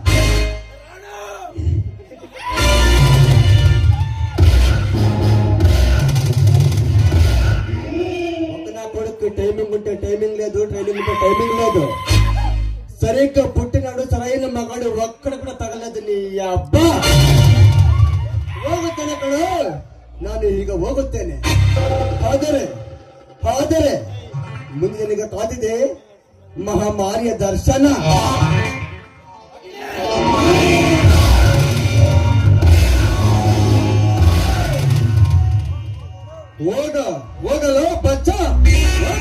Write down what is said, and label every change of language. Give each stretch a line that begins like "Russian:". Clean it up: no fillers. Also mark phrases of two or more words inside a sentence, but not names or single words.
Telugu: ఒక నా కొడుకు టైమింగ్ ఉంటే టైమింగ్ లేదు, ట్రైనింగ్ ఉంటే టైమింగ్ లేదు. సరిగ్గా పుట్టినాడు సరైన మగాడు ఒక్కడ కూడా
Kannada: ತಗಲದು ನೀ ಅಬ್ಬ. ಹೋಗುತ್ತೇನೆ ಕಣೋ, ನಾನು ಈಗ ಹೋಗುತ್ತೇನೆ. ಆದರೆ ಮುಂದೆ ನಿನಗೆ ಕಾದಿದೆ ಮಹಾಮಾರಿಯ ದರ್ಶನ. ಹೋಗಲು ಬಚ್ಚ ಹೋಗ.